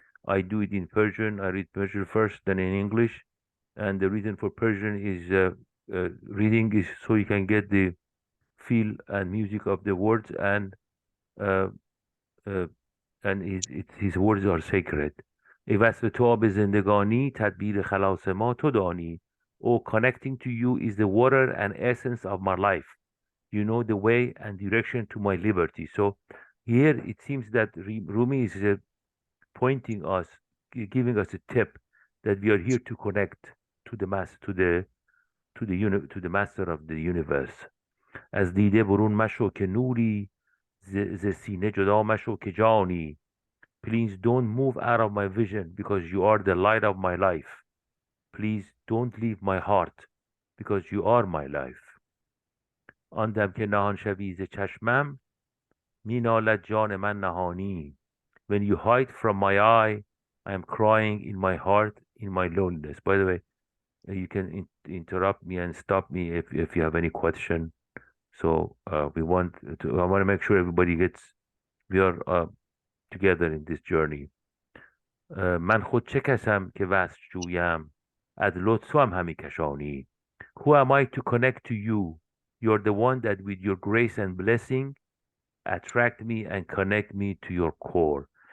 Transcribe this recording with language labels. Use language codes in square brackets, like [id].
[en] I do it in Persian. I read Persian first, then in English. And the reason for Persian is reading is so you can get the feel and music of the words, uh, uh, and his words are sacred. [fa] ای وصل تو آب زندگانی تدبیر خلاص ما تو دانی. [en] Oh, connecting to you is the water and essence of my life. You know the way and direction to my liberty. So here it seems that Rumi is pointing us, giving us a tip that we are here to connect to the master, to the master of the universe. [fa] از دیده برون مشو که نوری ز سینه جدا مشو که جانی. [en] Please don't move out of my vision because you are the light of my life. Please don't leave my heart because you are my life. [fa] آن دم که نهان شوی ز چشمم مینالد جان من نهانی. [en] When you hide from my eye, I am crying in my heart in my loneliness. By the way, you can interrupt me and stop me if you have any question. So I want to make sure everybody gets, we are together in this journey. [fa] من خود چه کسم که وصل جویم از لطف هم همی کشانی. [en] Who am I to connect to you? You're the one that with your grace and blessing attract me and connect me to your core.